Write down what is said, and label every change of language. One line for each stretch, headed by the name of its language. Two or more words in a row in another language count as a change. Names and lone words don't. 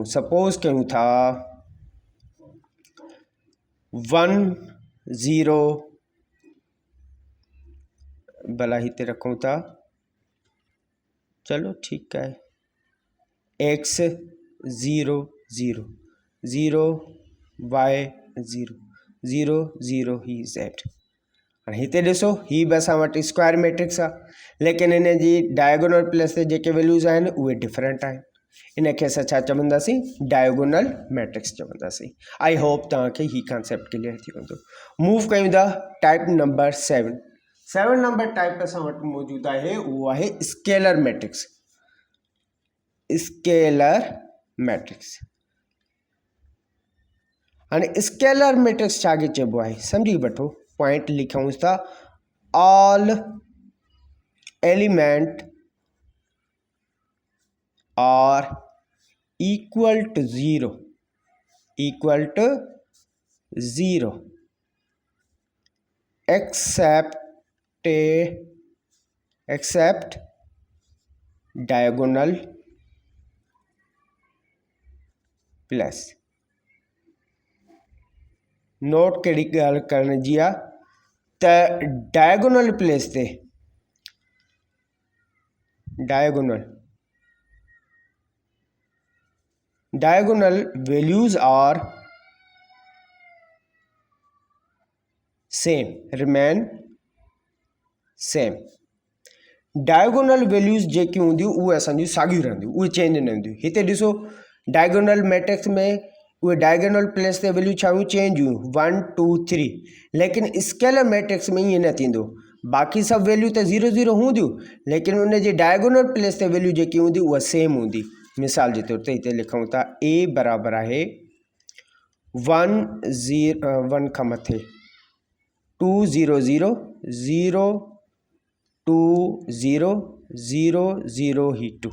Sindhi: सपोज़ कयूं था 1 0, भला हिते रखूं था, चलो ठीकु आहे, x 0 0 0 y 0 0 0 ही z। हाणे हिते ॾिसो, ही बि असां वटि
English: square matrix
Sindhi: आहे, लेकिन हिन जी
English: diagonal place
Sindhi: ते जेके वैल्यूज़ आहिनि उहे डिफरेंट आहिनि। इनखे असां छा चवंदासीं?
English: diagonal matrix
Sindhi: चवंदासीं।
English: I hope
Sindhi: तव्हांखे ही
English: concept clear
Sindhi: थी वेंदो। मूव कयूं था
English: type number
Sindhi: 7। 7
English: number type
Sindhi: असां वटि मौजूदु आहे, उहो आहे
English: scalar matrix. scalar matrix.
Sindhi: हाणे
English: scalar matrix
Sindhi: छाखे चइबो आहे? सम्झी वठो, पॉइंट लिखूं था,
English: all element are equal to 0, equal to 0 except diagonal plus।
Sindhi: नोट कहिड़ी ॻाल्हि करण जी आहे त
English: diagonal place
Sindhi: ते
English: diagonal values are same, remain same. diagonal values
Sindhi: जेकी हूंदियूं उहे असांजियूं साॻियूं रहंदियूं, उहे चेंज न हूंदियूं। हिते ॾिसो
English: diagonal matrix
Sindhi: में उहे
English: diagonal place
Sindhi: ते वैल्यू छा हुयूं, चेंज हुयूं 1 2 3, लेकिन
English: scalar matrix
Sindhi: में ईअं न थींदो। बाक़ी सभु वैल्यू त 0 0 हूंदियूं, लेकिन उन जे
English: diagonal place
Sindhi: ते वैल्यू जेकी हूंदी उहा सेम हूंदी। मिसाल जे तौर ते हिते लिखूं था a बराबरि आहे 1 खां मथे 2 0 0 0 2 0 0 0 ही 2।